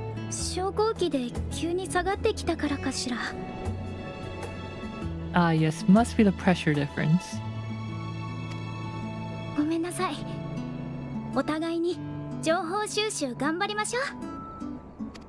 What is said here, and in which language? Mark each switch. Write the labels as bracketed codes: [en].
[ja] 昇降機で急に下がってきたからかしら。 [en] Yes, must be the pressure difference. [ja] ごめんなさい。お互いに情報収集頑張りましょう。